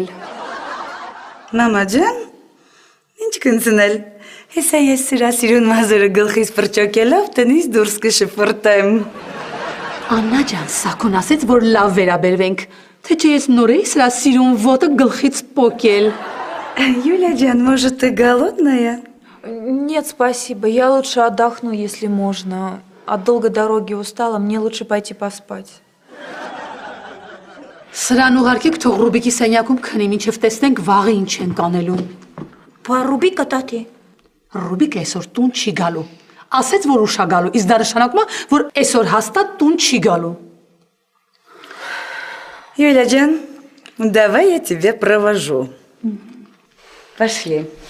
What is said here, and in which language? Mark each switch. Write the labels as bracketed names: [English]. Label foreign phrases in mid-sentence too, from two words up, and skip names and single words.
[Armenian] Մամա ջան, ինչ կնցնել։ Հեսա ես սրա սիրուն մազերը գլխից պրճոկելով տնից դուրս կշփրտեմ։ Աննա ջան, Սակուն ասեց, որ լավ վերաբերվենք, թե չէ ես նոր էի սրա սիրուն ոտը գլխից պոկել։ Юля ջան, [Russian] может, ты голодная? Нет, спасибо. Я лучше отдохну, если можно. От долгой дороги устала, мне лучше пойти поспать. [Armenian] Սրան ուղարկեք թող Ռուբիկի սենյակում քնի, մինչև տեսնենք վաղը ինչ են կանելու։ Բա Ռուբիկը տատի։ Ռուբիկը այսօր տուն չի գալու։ Ասեց, որ ուշ ա գալու, իսկ դա նշանակում է, որ այսօր հաստատ տուն չի գալու։ Юля ջան, [Russian] давай я тебя провожу. Пошли.